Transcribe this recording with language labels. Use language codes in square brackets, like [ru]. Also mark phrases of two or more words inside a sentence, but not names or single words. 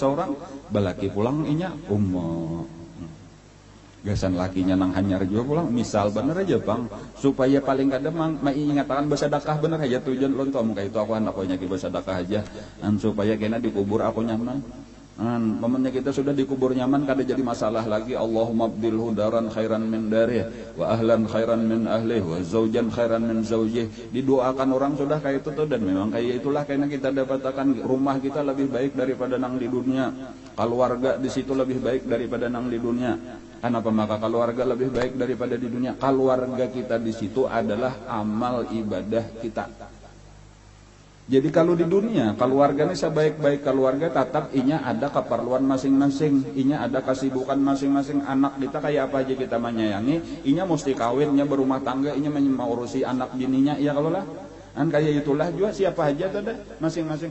[bjn] Mati seorang balaki pulang inya gasan lakinya nang hanyar juga pulang, misal bener aja bang, supaya paling kadang mengingatakan bersedekah bener aja tujuan lontong kayak itu aku anak nyaki bersedekah aja, supaya kena dikubur aku nyaman. Momennya kita sudah dikubur nyaman, kada jadi masalah lagi. [ar] اللهم أبدله دارا خيرا من داره وأهلا خيرا من أهله وزوجا خيرا من زوجه. [bjn] Didoakan orang sudah kayak itu tuh, dan memang kayak itulah karena kita dapatkan rumah kita lebih baik daripada nang di dunia, keluarga di situ lebih baik daripada nang di dunia. Kenapa maka keluarga lebih baik daripada di dunia? Keluarga kita di situ adalah amal ibadah kita. Jadi kalau di dunia keluarganya sebaik-baik keluarga, tetap inya ada keperluan masing-masing, inya ada kesibukan masing-masing. Anak kita kayak apa aja kita menyayangi, inya mesti kawinnya berumah tangga, inya mau urusi anak bininya, ya kalau lah. Kayak itulah juga siapa aja tada masing-masing.